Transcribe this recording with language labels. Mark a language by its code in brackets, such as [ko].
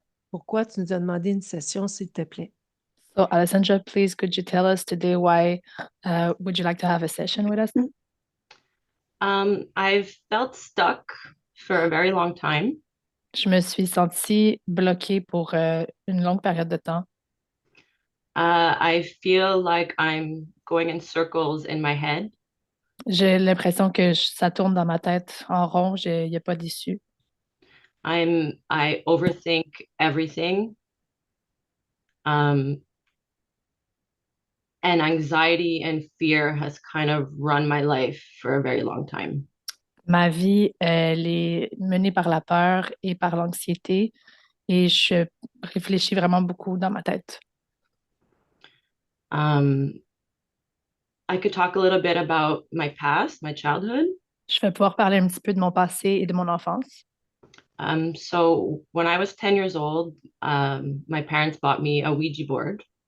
[fr] pourquoi tu nous as demandé une session, s'il te plaît? [en] So, Alessandra, please, could you tell us today why would you like to have a session with us? I've felt stuck for a very long time. [fr] Je me suis sentie bloquée pour une longue période de temps. [en] I feel like I'm going in circles in my head. [fr] J'ai l'impression que ça tourne dans ma tête en rond, il n'y a pas d'issue. [en] I overthink everything. Um, and anxiety and fear has kind of run my life for a very long time. [fr] Ma vie, elle est menée par la peur et par l'anxiété et je réfléchis vraiment beaucoup dans ma tête. [en] Um, I could talk a little bit about my past, my childhood. [fr] Je vais pouvoir parler un petit peu de mon passé et de mon enfance. [en] So when I was 10 years old, my parents bought me a Ouija board.